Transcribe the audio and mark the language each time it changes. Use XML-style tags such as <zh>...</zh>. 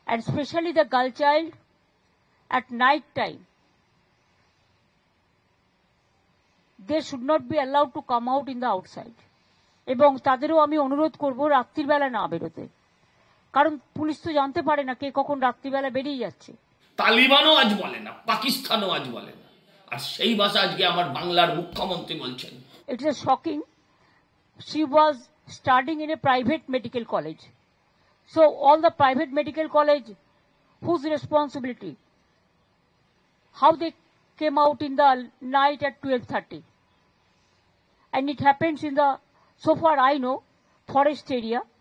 <en>and especially the girl child at night time. They should not be allowed to come out in the outside.</en> <bn>এবং তাদেরও আমি অনুরোধ করব রাত্রির বেলা না বেরোতে, কারণ পুলিশ তো জানতে পারে না কে কখন রাত্রিবেলা বেরিয়ে যাচ্ছে। তালিবানও আজ বলে না, পাকিস্তানও আজ বলে না, আর সেই ভাষা আজকে আমার বাংলার মুখ্যমন্ত্রী বলছেন।</bn> <en>It is shocking. She was studying in a private medical college. So all the private medical college, whose responsibility? How they came out in the night at 12:30? And it happens in the, so far I know, forest area.</en>